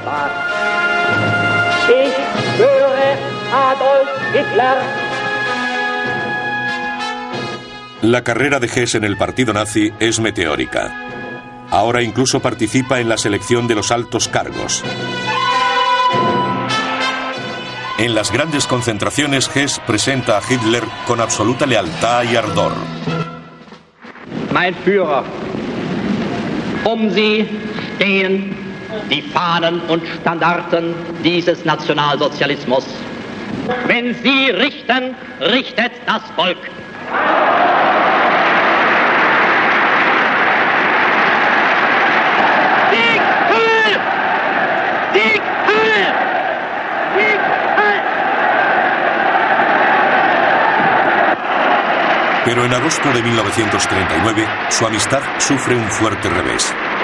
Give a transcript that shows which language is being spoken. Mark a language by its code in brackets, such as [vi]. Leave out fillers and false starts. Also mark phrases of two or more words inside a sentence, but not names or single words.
[es] La carrera de Hess en el partido nazi es meteórica. Ahora incluso participa en la selección de los altos cargos. En las grandes concentraciones, Hess presenta a Hitler con absoluta lealtad y ardor. [de] Mein Führer, Sie stehen die Fahnen und Standarten dieses Nationalsozialismus. Wenn Sie richten, richtet das Volk. [es] Pero en agosto de 1939, su amistad sufre un fuerte revés.